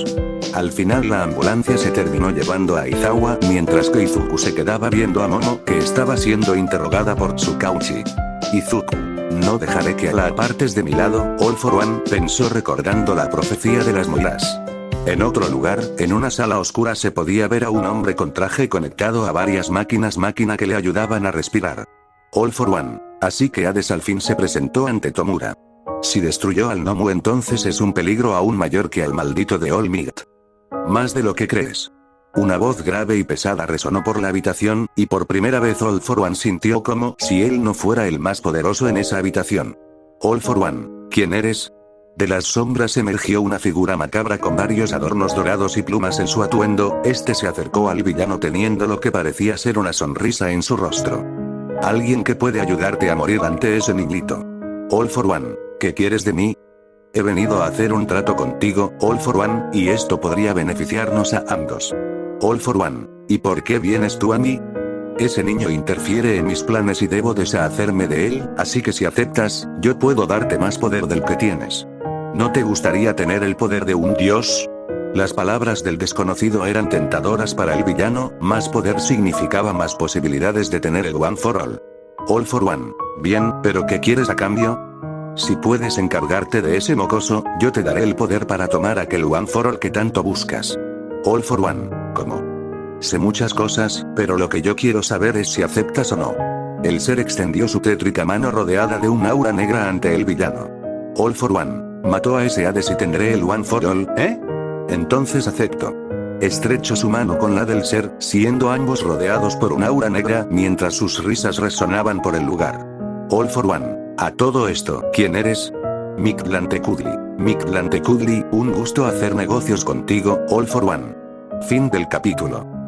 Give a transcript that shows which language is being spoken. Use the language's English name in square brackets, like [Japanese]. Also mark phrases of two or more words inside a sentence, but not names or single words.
[Spanish] Al final la ambulancia se terminó llevando a Aizawa, mientras que Izuku se quedaba viendo a Momo, que estaba siendo interrogada por Tsukauchi. Izuku. No dejaré que la apartes de mi lado, All for One, pensó recordando la profecía de las moiras. En otro lugar, en una sala oscura se podía ver a un hombre con traje conectado a varias máquinas que le ayudaban a respirar. All for One. Así que Hades al fin se presentó ante Tomura. Si destruyó al Nomu entonces es un peligro aún mayor que al maldito de All Might. Más de lo que crees. Una voz grave y pesada resonó por la habitación, y por primera vez All for One sintió como si él no fuera el más poderoso en esa habitación. All for One, ¿quién eres? De las sombras emergió una figura macabra con varios adornos dorados y plumas en su atuendo. Este se acercó al villano teniendo lo que parecía ser una sonrisa en su rostro. Alguien que puede ayudarte a morir ante ese niñito. All for One, ¿qué quieres de mí? He venido a hacer un trato contigo, All for One, y esto podría beneficiarnos a ambos. All for One, ¿y por qué vienes tú a mí? Ese niño interfiere en mis planes y debo deshacerme de él, así que si aceptas, yo puedo darte más poder del que tienes. ¿No te gustaría tener el poder de un dios? Las palabras del desconocido eran tentadoras para el villano, más poder significaba más posibilidades de tener el One for All. All for One, bien, pero ¿qué quieres a cambio? Si puedes encargarte de ese mocoso, yo te daré el poder para tomar aquel One for All que tanto buscas. All for One, ¿cómo? Sé muchas cosas, pero lo que yo quiero saber es si aceptas o no. El ser extendió su tétrica mano rodeada de un aura negra ante el villano. All for One, mató a ese Hades y tendré el One for All, ¿eh? Entonces acepto. Estrechó su mano con la del ser, siendo ambos rodeados por un aura negra, mientras sus risas resonaban por el lugar. All for One. A todo esto, ¿quién eres? Mictlantecudli. Mictlantecudli, un gusto hacer negocios contigo, All for One. Fin del capítulo.